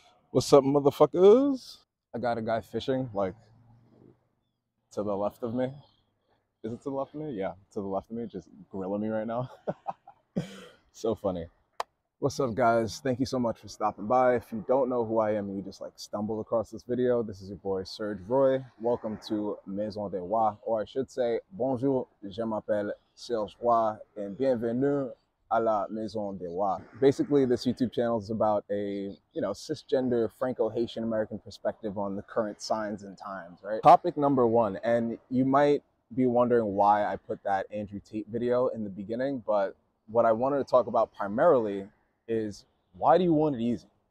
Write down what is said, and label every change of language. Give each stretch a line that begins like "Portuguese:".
English: What's up, motherfuckers? I got a guy fishing, like, to the left of me. Is it to the left of me? Yeah, to the left of me, just grilling me right now. So funny. What's up, guys? Thank you so much for stopping by. If you don't know who I am and you just like stumbled across this video, this is your boy Serge Roy. Welcome to Maison des Rois, or I should say,
French: bonjour, je m'appelle
English: Serge Roy, and
French: bienvenue à la
English: Maison des Rois. Basically, this YouTube channel is about a, cisgender Franco-Haitian American perspective on the current signs and times, right? Topic number one, and you might be wondering why I put that Andrew Tate video in the beginning, but what I wanted to talk about primarily is, why do you want it easy?